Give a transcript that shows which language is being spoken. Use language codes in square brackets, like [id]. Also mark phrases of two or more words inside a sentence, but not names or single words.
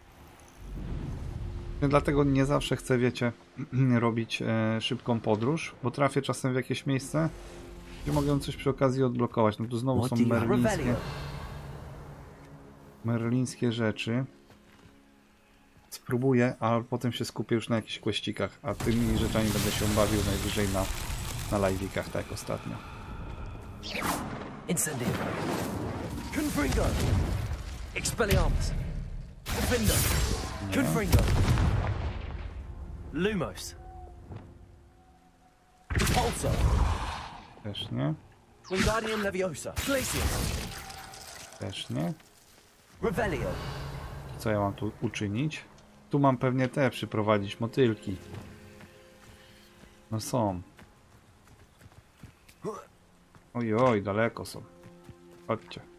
[pl] Dlatego nie zawsze chcę, wiecie, robić szybką podróż, bo trafię czasem w jakieś miejsce, gdzie mogę coś przy okazji odblokować. No tu znowu są merlińskie rzeczy. Spróbuję, ale potem się skupię już na jakichś questikach, a tymi rzeczami będę się bawił najwyżej na live'ikach, tak jak ostatnio. [la] Incendio. Confringo. Expelliarmus. Defender. Confringo. Lumos. Repulsor. [pl] Też nie. [la] Wingardium Leviosa. Glacius. [pl] Też nie. [la] Revelio. [pl] Co ja mam tu uczynić? Tu mam pewnie te przyprowadzić motylki. No są. Oj, daleko są. Chodźcie.